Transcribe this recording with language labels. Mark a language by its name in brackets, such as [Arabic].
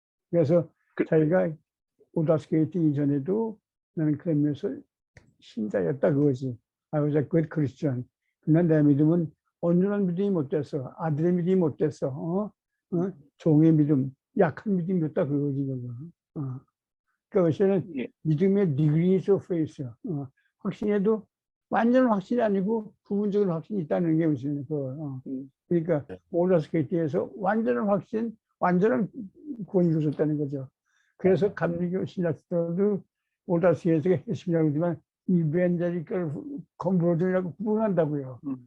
[Korean] 그래서 자기가 오다스게이트 이전에도 나는 그런 면에서 신자였다 그거지. [English] I was a good Christian. [Korean] 그러나 내 믿음은 온전한 믿음이 못 됐어. 아들의 믿음이 못 됐어. 종의 믿음, 약한 믿음이었다 그거지. 그것은 믿음의 [English] degrees of faith. [Korean] 확신에도 완전 확신이 아니고 부분적인 확신이 있다는 게 무슨 그러니까 오다스게이트에서 완전한 확신, 완전한 구원이 이루어졌다는 거죠. 그래서 감리교 신학들도 오다스게이트가 핵심이라고 하지만 이벤젤리컬 컨버전이라고 구분한다고요.